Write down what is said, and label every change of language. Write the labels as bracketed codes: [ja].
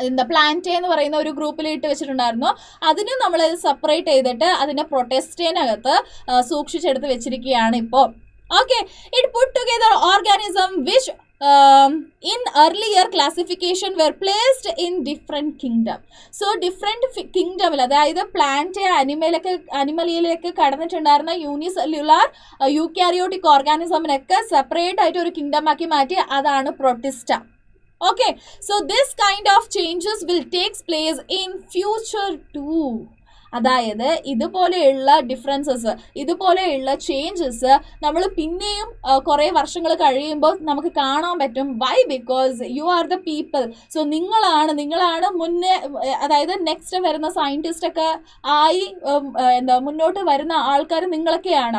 [ml] Plant എന്ന് പറയുന്ന ഒരു ഗ്രൂപ്പിൽ ഇട്ട് വെച്ചിട്ടുണ്ടായിരുന്നു. അതിന് നമ്മൾ സെപ്പറേറ്റ് ചെയ്തിട്ട് അതിനെ പ്രൊട്ടസ്റ്റേനകത്ത് സൂക്ഷിച്ചെടുത്ത് വെച്ചിരിക്കുകയാണ് ഇപ്പോൾ. [en] Okay, it put together organism which in earlier classification were placed in different kingdom. [ml] So different kingdom അതായത് പ്ലാന്റ് അനിമലിയിലേക്ക് കടന്നിട്ടുണ്ടായിരുന്ന യൂണിസെല്ലുലാർ യൂക്യാരിയോട്ടിക് ഓർഗാനിസമിനൊക്കെ സെപ്പറേറ്റ് ആയിട്ട് ഒരു കിങ്ഡം ആക്കി മാറ്റി. അതാണ് Protista. [en] Okay, so this kind of changes will take place in future too. [ml] അതായത് ഇതുപോലെയുള്ള differences, ഇതുപോലെയുള്ള changes നമ്മൾ പിന്നെയും കുറേ വർഷങ്ങൾ കഴിയുമ്പോൾ നമുക്ക് കാണാൻ പറ്റും. Y? [en] Because you are the people. [ml] So നിങ്ങളാണ് മുന്നേ, അതായത് നെക്സ്റ്റ് വരുന്ന സയൻറ്റിസ്റ്റ് ഒക്കെ ആയി മുന്നോട്ട് വരുന്ന ആൾക്കാർ നിങ്ങളൊക്കെയാണ്.